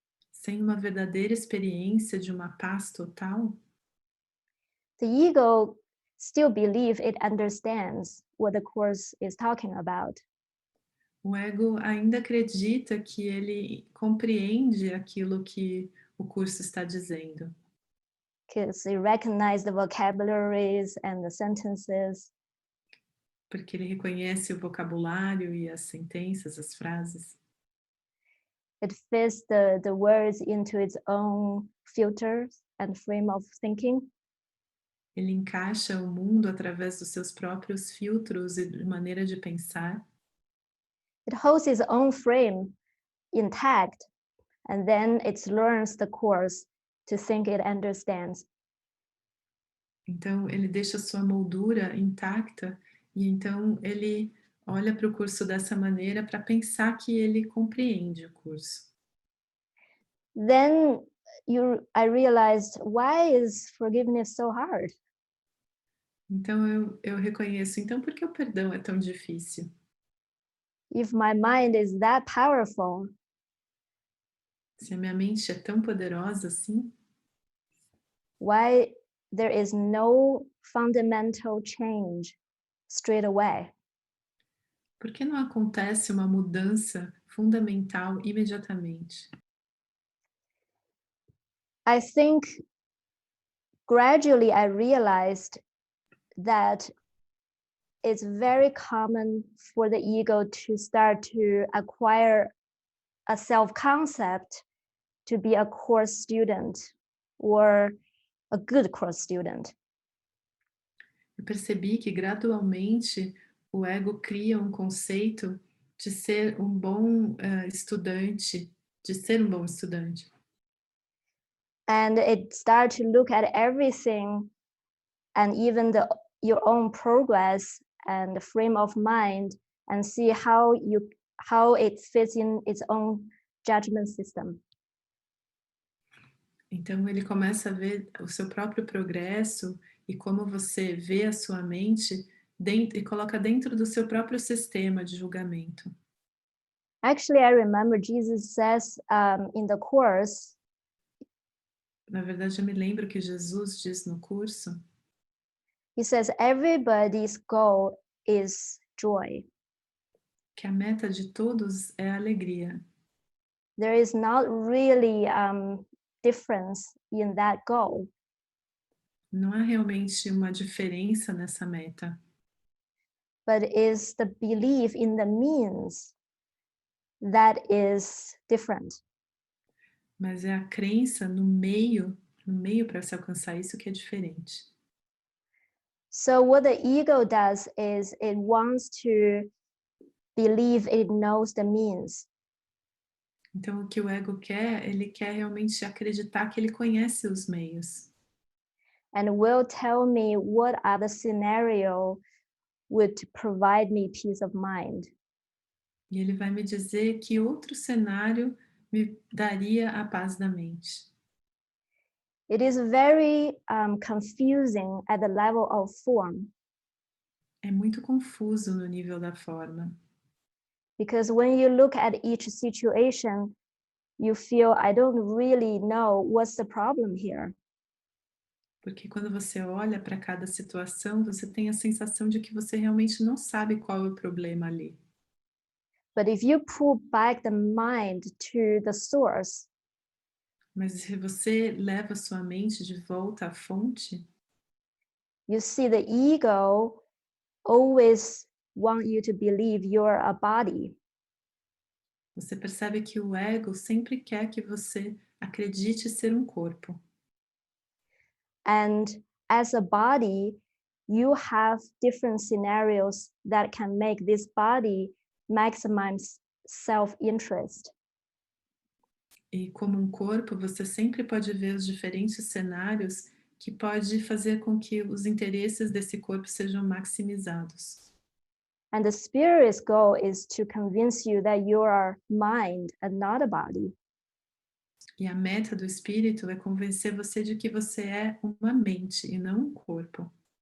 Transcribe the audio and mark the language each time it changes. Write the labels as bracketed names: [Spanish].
[Portuguese] sem uma verdadeira experiência de uma paz total, [English] the ego still believes it understands what the course is talking about. [Portuguese] o ego ainda acredita que ele compreende aquilo que o curso está dizendo. [English] Because it recognizes the vocabularies and the sentences. [Portuguese] Porque ele reconhece o vocabulário e as sentenças, as frases. [English] It fits the words into its own filters and frame of thinking. [Portuguese] Ele encaixa o mundo através dos seus próprios filtros e de maneira de pensar. [English] It holds its own frame intact, and then it learns the course to think it understands. [Portuguese] Então, ele deixa sua moldura intacta e então ele olha para o curso dessa maneira para pensar que ele compreende o curso. [English] Then I realized, why is forgiveness so hard? [Portuguese] Então, eu reconheço, então por que o perdão é tão difícil? [English] If my mind is that powerful, [Portuguese] Se a minha mente é tão poderosa assim, [English] why there is no fundamental change straight away? [Portuguese] por que não acontece uma mudança fundamental imediatamente? [English] I think gradually I realized that it's very common for the ego to start to acquire a self-concept to be a course student or a good course student. [Portuguese] Eu percebi que gradualmente o ego cria um conceito de ser um bom estudante, de ser um bom estudante. [English] And it starts to look at everything and even your own progress and the frame of mind and see how it fits in its own judgment system. [Portuguese] Então ele começa a ver o seu próprio progresso e como você vê a sua mente dentro, e coloca dentro do seu próprio sistema de julgamento. [English] Actually, I remember Jesus says in the course, [Portuguese] Na verdade, eu me lembro que Jesus diz no curso [English] he says everybody's goal is joy. [Portuguese] que a meta de todos é a alegria. [English] There is not really difference in that goal. [Portuguese] Não há realmente uma diferença nessa meta, [English] But is the belief in the means that is different. [Portuguese] mas é a crença no meio para se alcançar isso que é diferente. [English] So what the ego does is it wants to believe it knows the means. [Portuguese] Então, o que o ego quer, ele quer realmente acreditar que ele conhece os meios. [English] And will tell me what other scenario would provide me peace of mind. [Portuguese] E ele vai me dizer que outro cenário me daria a paz da mente. [English] It is very confusing at the level of form, [Portuguese] É muito confuso no nível da forma. [English] because when you look at each situation, you feel, I don't really know what's the problem here. [Portuguese] Porque quando você olha para cada situação, você tem a sensação de que você realmente não sabe qual é o problema ali. [English] But if you pull back the mind to the source, [Portuguese] Mas se você leva sua mente de volta à fonte, [English] you see the ego always want you to believe you're a body. [Portuguese] você percebe que o ego sempre quer que você acredite ser um corpo. [English] And as a body, you have different scenarios that can make this body maximize self-interest. [Portuguese] E como um corpo, você sempre pode ver os diferentes cenários que pode fazer com que os interesses desse corpo sejam maximizados. [English] And the spirit's goal is to convince you that you are mind and not a body. [Portuguese] E a meta do espírito é convencer você de que você é uma mente e não um corpo.